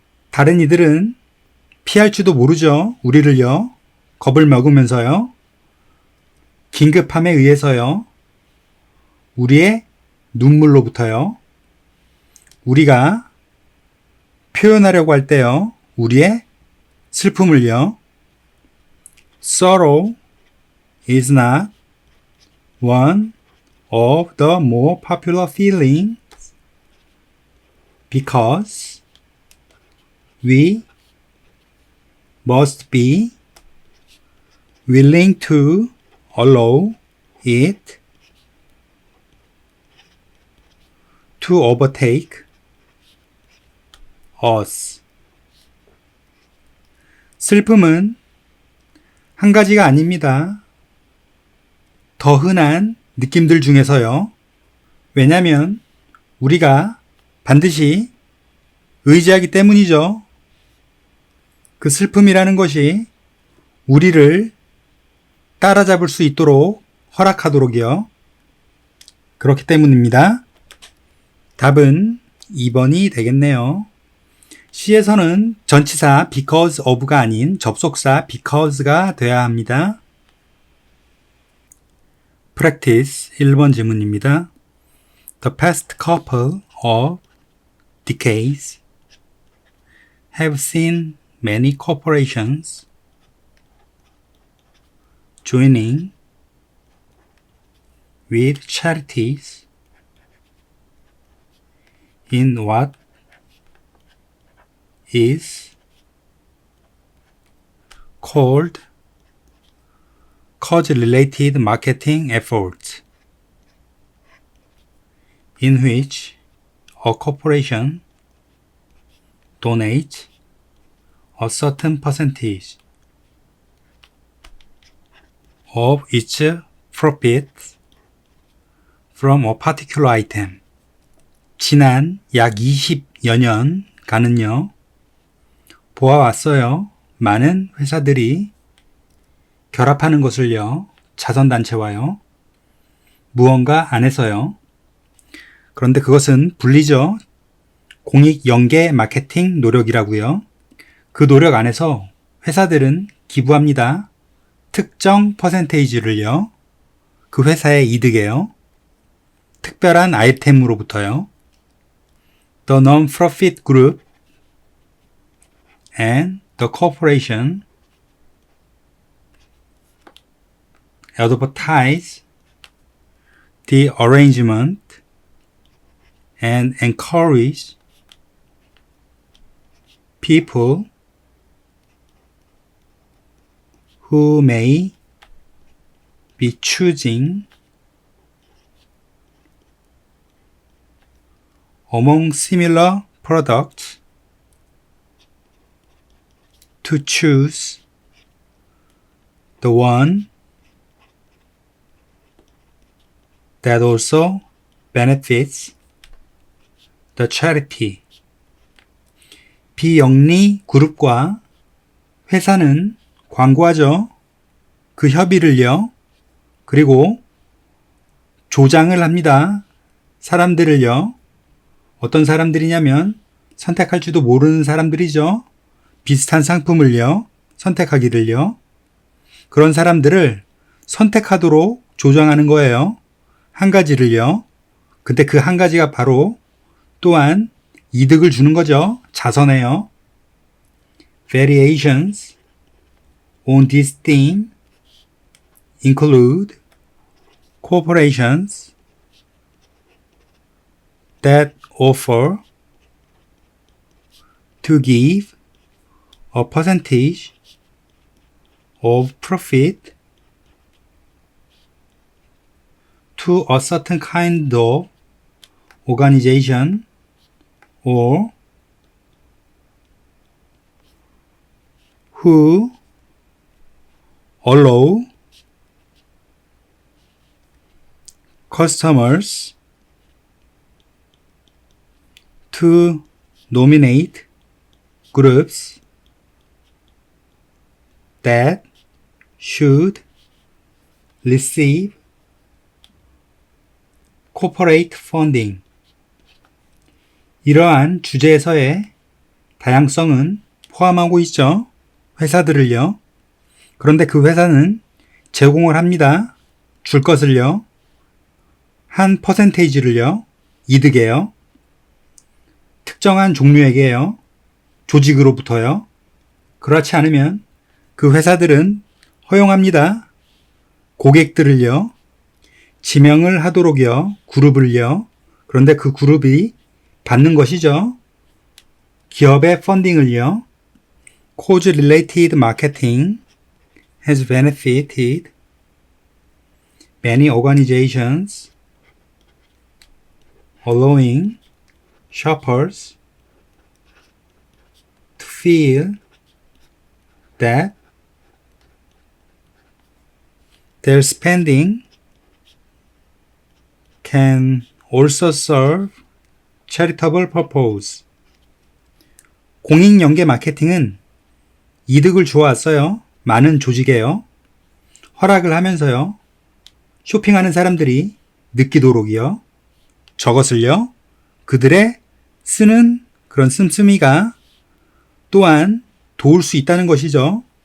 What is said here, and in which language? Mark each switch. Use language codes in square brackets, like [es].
[ko] 다른 이들은 피할지도 모르죠. 우리를요. 겁을 먹으면서요. 긴급함에 의해서요. 우리의 눈물로부터요. 우리가 표현하려고 할 때요. 우리의 슬픔을요. [en] Sorrow is not one of the more popular feelings because we must be willing to allow it to overtake us. [ko] 슬픔은 한 가지가 아닙니다. 더 흔한 느낌들 중에서요. 왜냐하면 우리가 반드시 의지하기 때문이죠. 그 슬픔이라는 것이 우리를 따라잡을 수 있도록 허락하도록이요. 그렇기 때문입니다. 답은 2번이 되겠네요. C에서는 전치사 because of가 아닌 접속사 because가 되어야 합니다. Practice 1번 지문입니다. [en] The past couple of decades have seen many corporations joining with charities in what is called cause-related marketing efforts, in which a corporation donates a certain percentage of its profits from a particular item. [ko] 지난 약 20여 년간은요, 보아왔어요. 많은 회사들이 결합하는 것을요, 자선단체와요, 무언가 안에서요. 그런데 그것은 불리죠. 공익연계 마케팅 노력이라고요. 그 노력 안에서 회사들은 기부합니다. 특정 퍼센테이지를요. 그 회사의 이득에요. 특별한 아이템으로부터요. [en] The non-profit group and the corporation advertise the arrangement and encourage people who may be choosing among similar products to choose the one that also benefits the charity. [ko] 비영리 그룹과 회사는 광고하죠. 그 협의를요. 그리고 조장을 합니다. 사람들을요. 어떤 사람들이냐면 선택할지도 모르는 사람들이죠. 비슷한 상품을요. 선택하기를요. 그런 사람들을 선택하도록 조장하는 거예요. 한 가지를요. 근데 그 한 가지가 바로 또한 이득을 주는 거죠. 자선해요. [en] Variations on this theme include corporations that offer to give a percentage of profit to a certain kind of organization or who allow customers to nominate groups that should receive corporate funding. [ko] 이러한 주제에서의 다양성은 포함하고 있죠. 회사들을요. 그런데 그 회사는 제공을 합니다. 줄 것을요. 한 퍼센테이지를요. 이득에요. 특정한 종류에게요. 조직으로부터요. 그렇지 않으면 그 회사들은 허용합니다. 고객들을요. 지명을 하도록요. 그룹을요. 그런데 그 그룹이 받는 것이죠. 기업의 펀딩을요. [en] Cause-related marketing has benefited many organizations, allowing shoppers to feel that their spending can also serve charitable purpose. [ko] 공익연계 마케팅은 이득을 주어왔어요. 많은 조직에요. 허락을 하면서요. 쇼핑하는 사람들이 느끼도록이요. 저것을요. 그들의 쓰는 그런 씀씀이가 또한 도울 수 있다는 것이죠.